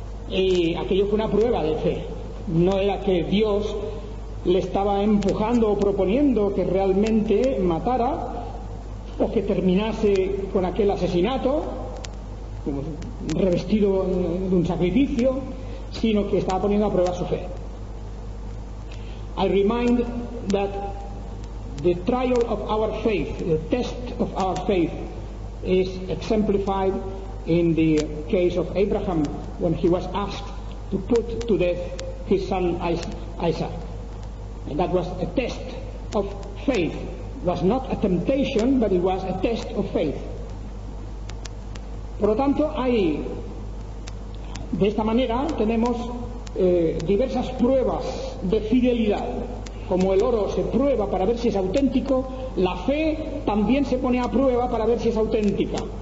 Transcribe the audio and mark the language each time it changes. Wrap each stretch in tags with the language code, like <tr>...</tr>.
<es>Y aquello fue una prueba de fe. No era que Dios le estaba empujando o proponiendo que realmente matara o que terminase con aquel asesinato como revestido de un sacrificio, sino que estaba poniendo a prueba su fe.</es> <en>I remind that the trial of our faith, the test of our faith, is exemplified in the case of Abraham when he was asked to put to death his son Isaac. And that was a test of faith. It was not a temptation, but it was a test of faith.</en> <es>Por lo tanto, de esta manera tenemos diversas pruebas de fidelidad. Como el oro se prueba para ver si es auténtico, la fe también se pone a prueba para ver si es auténtica.</es>